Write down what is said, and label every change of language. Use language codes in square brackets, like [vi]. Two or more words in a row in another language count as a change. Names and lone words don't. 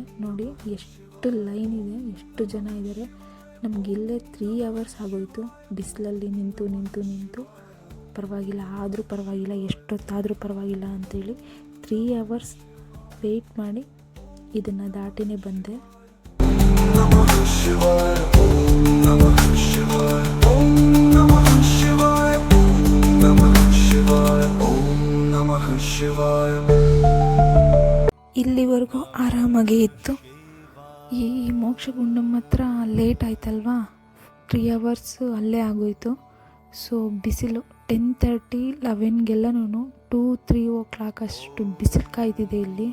[kn] ನೋಡಿ ಎಷ್ಟು ಲೈನ್ ಇದೆ, ಎಷ್ಟು ಜನ ಇದ್ದಾರೆ. ನಮಗಿಲ್ಲೇ 3 hours ಆಗೋಯಿತು ಬಿಸಿಲಲ್ಲಿ ನಿಂತು ಪರವಾಗಿಲ್ಲ, ಆದರೂ ಪರವಾಗಿಲ್ಲ, ಎಷ್ಟೊತ್ತಾದರೂ ಪರವಾಗಿಲ್ಲ ಅಂಥೇಳಿ 3 hours ವೆಯ್ಟ್ ಮಾಡಿ ಇದನ್ನು ದಾಟಿನೇ ಬಂದೆ. [sa] ನಮಃ ಶಿವಾಯ ಓಂ ನಮಃ ಶಿವಾಯ ಓಂ ನಮಃ ಶಿವಾಯ ಓಂ ನಮಃ ಶಿವಾಯ ಓಂ ನಮಃ ಶಿವಾಯ. [kn] ಇಲ್ಲಿವರೆಗೂ ಆರಾಮಾಗೇ ಇತ್ತು. ಈ ಮೋಕ್ಷಗುಂಡಂ ಹತ್ರ ಲೇಟ್ ಆಯ್ತಲ್ವಾ, 3 hours ಅಲ್ಲೇ ಆಗೋಯಿತು. ಸೊ ಬಿಸಿಲು 10:30, 11ಗೆಲ್ಲನೂ 2-3 o'clock ಅಷ್ಟು ಬಿಸಿಲು ಕಾಯ್ತಿದೆ ಇಲ್ಲಿ.